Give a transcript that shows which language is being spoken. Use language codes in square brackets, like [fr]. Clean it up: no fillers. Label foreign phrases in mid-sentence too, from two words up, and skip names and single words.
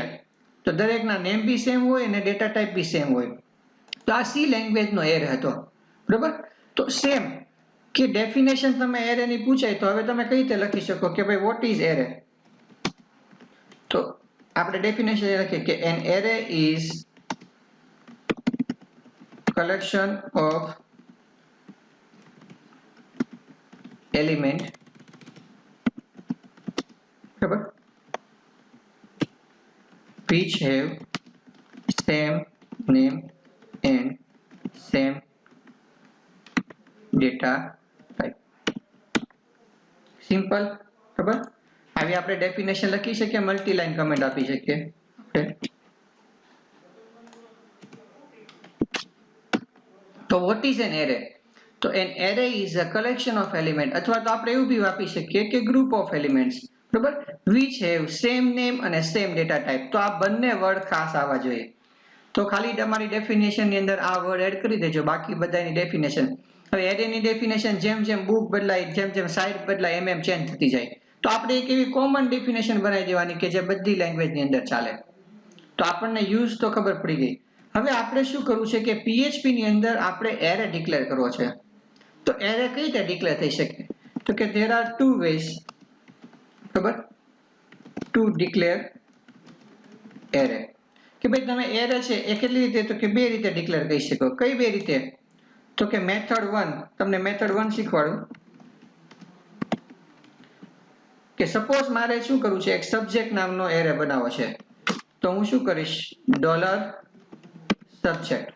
[gu] તો દરેકના નેમ બી સેમ હોય અને [en] data type [gu] બી સેમ હોય. તો આ સી લેંગ્વેજનો એરે હતો. બરોબર? તો સેમ કે ડેફિનેશન તમે એરેની પૂછાય તો હવે તમે કઈ રીતે લખી શકો કે ભાઈ [en] what is array? [gu] તો આપણે ડેફિનેશન લખીએ કે [en] an array is collection of element, [gu] બરાબર, [en] which have same name and same data type. [gu] સિમ્પલ. બરાબર? આવી આપણે ડેફિનેશન લખી શકીએ, [en] multi line comment [gu] આપી શકીએ. [en] તો what is an array? [gu] તો [en] an array is a collection of element [gu] અથવા તો આપણે એવું બી આપી શકીએ કે [en] group of elements. [gu] બરાબર? [en] which have same name અને same data type. [gu] તો આ બંને વર્ડ ખાસ આવવા જોઈએ. તો ખાલી તમારી ડેફિનેશન ની અંદર આ વર્ડ એડ કરી દેજો, બાકી બધાની ડેફિનેશન. હવે એરેની ડેફિનેશન જેમ જેમ બુક બદલાય, જેમ જેમ સાઇટ બદલાય એમ ચેન્જ થતી જાય. તો આપણે એક એવી [en] common definition [gu] બનાવી દેવાની કે જે બધી લેંગ્વેજની અંદર ચાલે. તો આપણને યુઝ તો ખબર પડી ગઈ. હવે આપણે શું કરવું છે કે PHP ની અંદર આપણે એરે ડિક્લેર કરવો છે. તો એરે કઈ રીતે ડિક્લેર થઈ શકે? તો કે [en] there are two ways, [gu] બરાબર, [en] to declare array. [gu] કે ભાઈ તમે એરે છે એ કેટલી રીતે? તો કે બે રીતે ડિક્લેર કરી શકો. કઈ બે રીતે? તો કે મેથડ 1, તમને મેથડ 1 શીખવાડું કે સપોઝ મારે શું કરવું છે, એક સબ્જેક્ટ નામનો એરે બનાવવો છે. તો હું શું કરીશ? $subject.